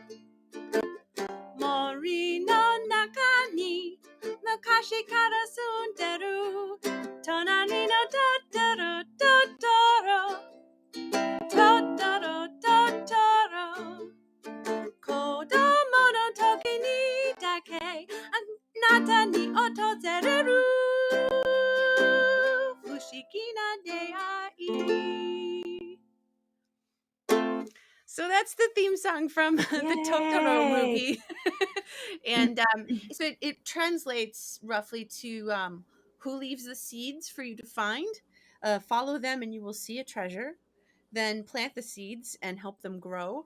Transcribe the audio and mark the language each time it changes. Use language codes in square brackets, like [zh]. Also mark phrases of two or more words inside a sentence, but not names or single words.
[ja] 森の中に昔から住んでる となりのトトロ トトロ トトロ トトロ 子供の時にだけ あなたに訪れる 不思議な出会い. [en] So that's the theme song from the Totoro Yay. movie. And so it translates roughly to who leaves the seeds for you to find, follow them and you will see a treasure, then plant the seeds and help them grow.